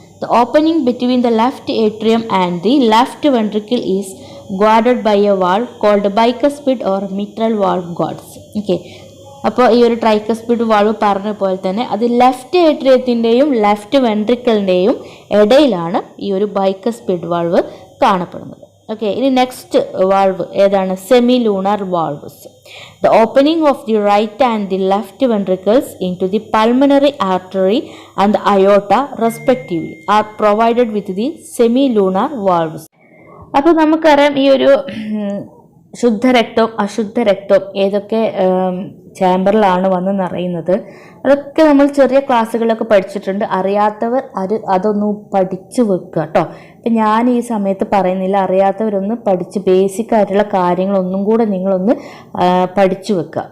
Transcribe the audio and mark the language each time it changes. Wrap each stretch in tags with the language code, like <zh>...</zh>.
<en>The opening between the left atrium and the left ventricle is guarded by a valve called bicuspid or mitral valve guards.</en> <ml>Okay, അപ്പോൾ ഈ ഒരു tricuspid valve പറഞ്ഞ പോലെ തന്നെ അത് left ഏട്രിയത്തിൻ്റെയും left വെൻട്രിക്കിളിൻ്റെയും ഇടയിലാണ് ഈ ഒരു ബൈക്കസ്പിഡ് വാൾവ് കാണപ്പെടുന്നത്. ഓക്കെ, ഇനി നെക്സ്റ്റ് വാൾവ് ഏതാണ്? Semi lunar valves.</ml> <en>The opening of the right and the left ventricles into the pulmonary artery and the aorta respectively are provided with the semi-lunar valves.</en> <ml>അപ്പോൾ നമുക്കറിയാം ഈ ഒരു ശുദ്ധരക്തവും അശുദ്ധരക്തവും ഏതൊക്കെ ചാമ്പറിലാണ് വന്ന് നിറയുന്നത്. അതൊക്കെ നമ്മൾ ചെറിയ ക്ലാസ്സുകളൊക്കെ പഠിച്ചിട്ടുണ്ട്. അറിയാത്തവർ അതൊന്ന് പഠിച്ചു വെക്കുക കേട്ടോ. അപ്പം ഞാൻ ഈ സമയത്ത് പറയുന്നില്ല, അറിയാത്തവരൊന്ന് പഠിച്ച് ബേസിക് ആയിട്ടുള്ള കാര്യങ്ങളൊന്നും കൂടെ നിങ്ങളൊന്ന് പഠിച്ചു വെക്കുക.</ml>